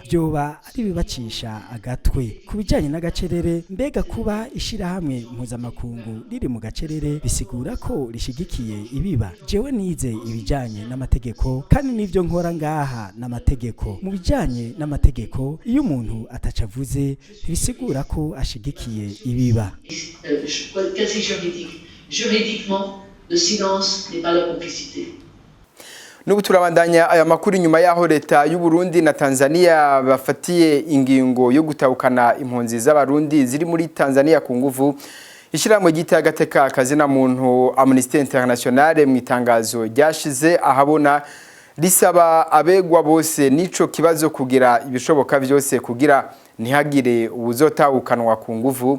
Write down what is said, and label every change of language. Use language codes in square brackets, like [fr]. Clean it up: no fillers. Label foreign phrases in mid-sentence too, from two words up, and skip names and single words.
[rn] Byoba ari bibacisha agatwe. Kubijanye n'agacerere, mbega kuba ishirahamwe mpuzamakungu riri mu gacerere bisigura ko rishigikiye ibiba? Jewe nize ibijanye n'amategeko kandi nivyo nkora ngaha n'amategeko. Mu bijanye n'amategeko, iyo umuntu atacavuze ntibisigura ko ashigikiye ibiba. [fr] Quasi juridique. Juridiquement, le silence n'est pas la complicité. [rn] Nubu turabandanya aya makuru nyuma yaho leta y'u Burundi na Tanzania bafatiye ingingo yo gutahukana impunzi z'abarundi ziri muri Tanzania ku nguvu. Ishiramwe gitagateka akazina muntu Amnesty International mu itangazo ryashize ahabona risaba abegwa bose nico kibazo kugira ibishoboka byose kugira ntihagire ubuzotahukanwa ku nguvu.